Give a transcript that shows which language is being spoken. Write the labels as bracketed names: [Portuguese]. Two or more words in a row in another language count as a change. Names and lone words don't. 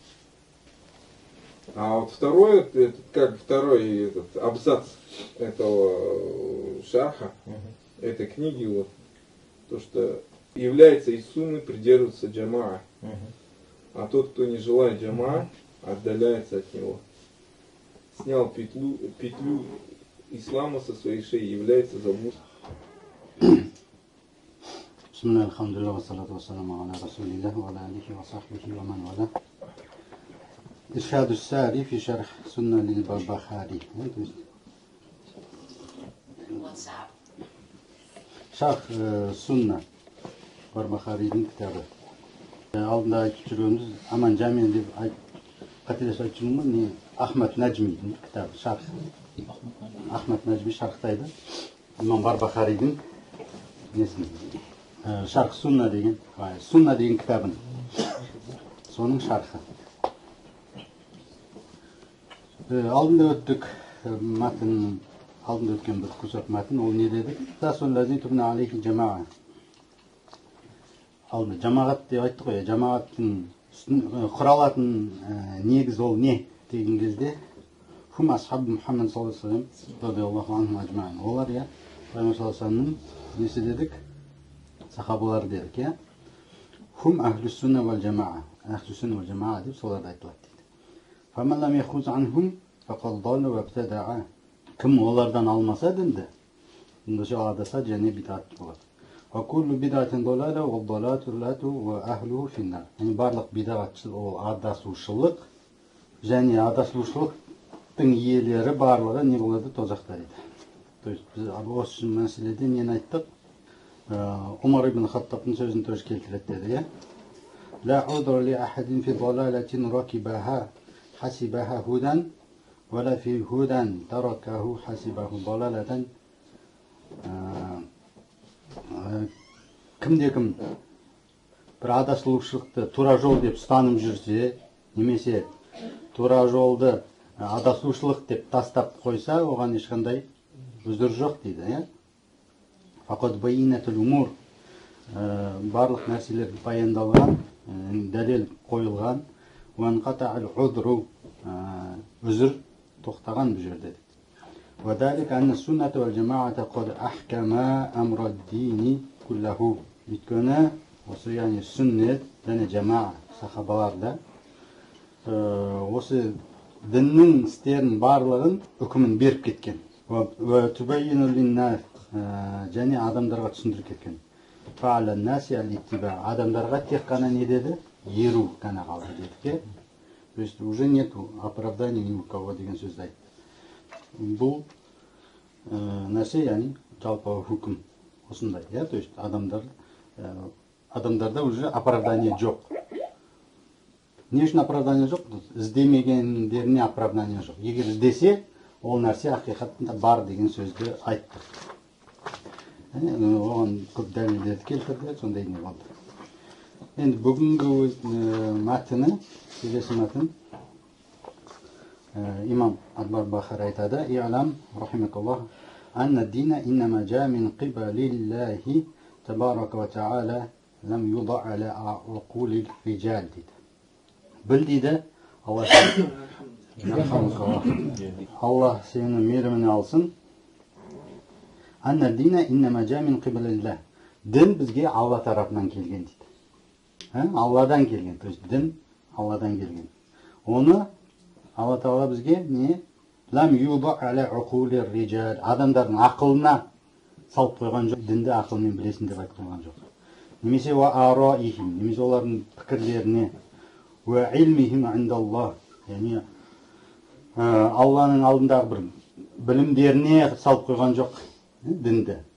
[Russian] А вот второй, как второй этот абзац этого шарха, этой книги, вот, то, что является из сунны придерживаться джамаа. А тот, кто не желает джамаа, отдаляется от него. Снял петлю ислама со своей шеи, является заблудшим. [Arabic] Бисмилlah, الحمد لله، والصلاة والسلام على رسول الله، وعلى آله وصحبه ومن والاه. إرشاد الساري في شرح السنة للبربهاري. [Kazakh] Шарх сунна Барбахаридің кітабы. Алдында айтып жүргеніміз Аман Джамин деп қателесіп айтып жүрмін, не Ахмад Наджмидің кітабы шарх. Ахмад Наджми шархтайды. Имам Барбахаридің несін шарх сунна деген кітабын. Соның шархы. Алдында өттік мәтін, алдында өткен бір құсат мәтін, ол не дедік? [Arabic] الأساس الذي تبنى عليه الجماعة. [Kazakh] Алдында жамағат деп айттық қой, жамағаттың құралатын негіз ол не деген кезде [Arabic] هم أصحاب محمد صلى الله عليه وسلم رضي الله عنهم أجمعين. [Kazakh] Олар, я, Пайғамбар [Arabic] صلى الله عليه وسلم [Kazakh] несі дедік? Сахабалар дедік, я. [Arabic] هم أهل السنة والجماعة. أهل السنة والجماعة [Kazakh] деп соларды айтылады. [Arabic] فَمَنْ لَمْ يَخُزْ عَنْهُمْ فَقَدْ ضَلَّ وَابْتَدَعَ. [Kazakh] Кім олардан алмаса дінді, ендеше адаса және бидат болады. [Arabic] وَكُلُّ بِدْعَةٍ ضَلَالَةٍ وَالضَّلَالَةُ وَأَهْلُهُ فِي النَّارِ. [Kazakh] Барлық бидағатшылық ол адасушылық, және адасушылықтың иелері барлығы не болады? Тозақта дейді. [Russian] То есть [Kazakh] біз осы мәселеде нені айттық? Умар ибн Хаттабтың сөзін тоже келтіреді деді. [Arabic] لَا عُذْرَ لِأَحَدٍ فِي ضَلَالَةٍ رَكِبَهَا حسبها هدى ولا في هدى تركه حسبه ضلالة. [Kazakh] Кім-де-кім бір адасушылықты тура жол деп ұстанып жүрсе, немесе тура жолды адасушылық деп тастап қойса, оған ешқандай үзір жоқ дейді. [Arabic] فقد بينت الأمور, [Kazakh] барлық нәрселер баяндалған, дәлел қойылған. [Arabic] وانقطع العذر [Kazakh] عذر тоқтаған бұл жерде. [Arabic] وذلك أن السنة والجماعة قد أحكم أمر الدين كله. [Kazakh] Өйткені осы яғни сүннет және жамаа сахабаларда осы діннің істерінің барлығын үкімін беріп кеткен. [Arabic] وتبين للناس [Kazakh] және адамдарға түсіндіріп кеткен. [Arabic] فعلى الناس الاتباع. [Kazakh] Адамдарға тек қана не деді? Еру ғана қалды дедік. [Russian] То есть уже нету оправдания ни у кого [Kazakh] деген сөзді айтты. Бұл нәрсе, яғни жалпы хүкім осындай. [Russian] То есть [Kazakh] адамдарда [Russian] уже оправдание [Kazakh] жоқ. Не үшін оправдание жоқ? Іздемегендеріне оправдание жоқ. Егер іздесе, ол нәрсе ақиқатында бар деген сөзді айтты. Оған көп дәлелдерді келтірді, сондай не болды. Енді бүгінгі мәтіні, келесі мәтін, имам ад-Барбахари айтады: [Arabic] «اعلم رحمك الله أن الدين إنما جاء من قبل الله تبارك وتعالى لم يوضع على عقول الرجال» [Kazakh] дейді. Біл дейді, Аллах сені мейіріміне алсын. [Arabic] أن الدين إنما جاء من قبل الله. [Kazakh] Дін бізге Алла тарапынан келген дейді. Алладан келген, [Russian] то есть [Kazakh] дін Алладан келген. Оны Алла Тағала бізге не? [Arabic] لم يوضع على عقول الرجال. [Kazakh] Адамдардың ақылына салып қойған жоқ, дінді ақылмен білесің деп айтып қойған жоқ. Немесе [Arabic] وآرائهم, [Kazakh] немесе олардың пікірлеріне, [Arabic] وعلمهم عند الله, [Kazakh] яғни Алланың алдындағы бір білімдеріне салып қойған жоқ дінді.